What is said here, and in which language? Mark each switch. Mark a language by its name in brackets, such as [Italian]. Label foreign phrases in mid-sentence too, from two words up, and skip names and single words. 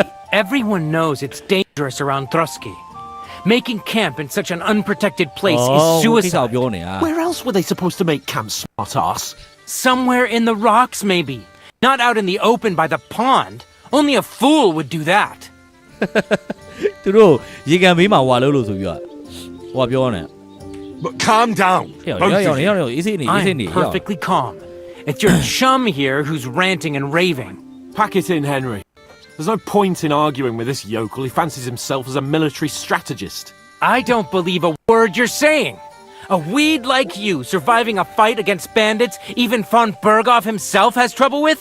[English] Everyone knows it's dangerous around Trosky. Making camp in such an unprotected place is suicide. Where else were they supposed to make camp, smart-ass? Somewhere in the rocks, maybe. Not out in the open by the pond. Only a fool would do that. [Burmese] သူတို့ရေကန်ဘေးမှာဟွာလို့ဆိုပြီးဟွာပြောနေ [English] But calm down. I'm perfectly calm. It's your chum here who's ranting and raving. Pack it in, Henry. There's no point in arguing with this yokel. He fancies himself as a military strategist. I don't believe a word you're saying. A weed like you surviving a fight against bandits even von Bergov himself has trouble with?